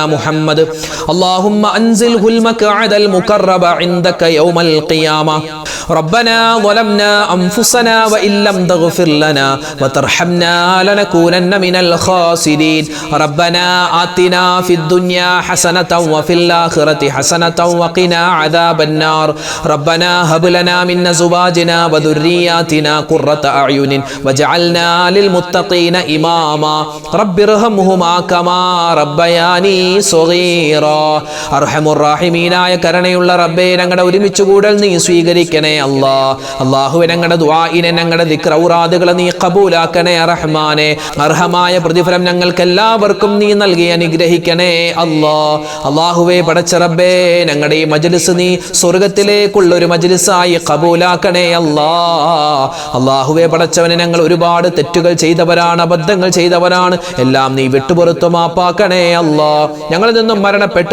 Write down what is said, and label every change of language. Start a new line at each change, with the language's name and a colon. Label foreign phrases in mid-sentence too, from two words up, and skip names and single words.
Arabic: محمد اللهم أنزله المقعد المقرب عندك يوم القيامة ربنا ظلمنا أنفسنا وإن لم تغفر لنا وترحمنا لنكونن من الخاسرين ربنا آتنا في الدنيا حسنة وفي الآخرة حسنة وقنا عذاب النار ربنا هب لنا من أزواجنا وذرياتنا قرة أعين وجعلنا للمتقين إماما رب ارحمهما كما ربياني صغيرا أرحم الراحمين
Malayalam: ആയ കരുണയുള്ള റബ്ബേ ഞങ്ങളുടെ ഒരുമിച്ച് കൂടൽ നീ സ്വീകരിക്കണേ അല്ലാഹുവേ ഞങ്ങളുടെ ദുആഇനെ ഞങ്ങളുടെ ദിക്ർ ഔറാദുകളെ നീ ഖബൂലാക്കണേ റഹ്മാനേ അർഹമായ പ്രതിഫലം ഞങ്ങൾക്ക് എല്ലാവർക്കും നീ നൽകി അനുഗ്രഹിക്കണേ അല്ലാഹുവേ പടച്ച റബ്ബേ ഞങ്ങളുടെ ഈ മജ്ലിസ് നീ സ്വർഗ്ഗത്തിലേക്കുള്ള ഒരു മജ്ലിസായി ഖബൂലാക്കണേ അല്ലാഹുവേ പടച്ചവനെ ഞങ്ങൾ ഒരുപാട് തെറ്റുകൾ ചെയ്തവരാണ് അബദ്ധങ്ങൾ ചെയ്തവരാണ് എല്ലാം നീ വിട്ടുപുറത്തു മാപ്പാക്കണേ ഞങ്ങളിൽ നിന്നും മരണപ്പെട്ടു